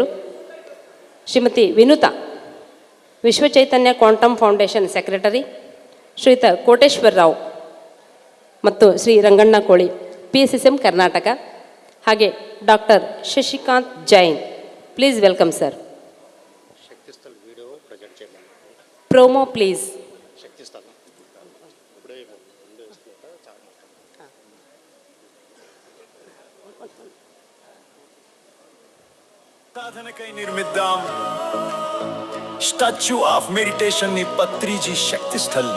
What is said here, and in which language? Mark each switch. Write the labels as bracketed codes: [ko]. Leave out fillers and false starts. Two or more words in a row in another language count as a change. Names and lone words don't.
[kn] ಶ್ರೀಮತಿ ವಿನುತಾ, ವಿಶ್ವ ಚೈತನ್ಯ ಕ್ವಾಂಟಮ್ ಫೌಂಡೇಶನ್ ಸೆಕ್ರೆಟರಿ. ಶ್ರೀಯುತ ಕೋಟೇಶ್ವರ ರಾವ್ ಮತ್ತು ಶ್ರೀ ರಂಗಣ್ಣ ಕೋಳಿ, PSSM ಕರ್ನಾಟಕ. ಹಾಗೆ ಡಾಕ್ಟರ್ ಶಶಿಕಾಂತ್ ಜೈನ್, [en] please welcome sir. promo please. [te] సాధనకై నిర్మిద్దాం స్టాచ్యూ ఆఫ్ మెడిటేషన్ ని పత్రిజీ శక్తి స్థల్ని.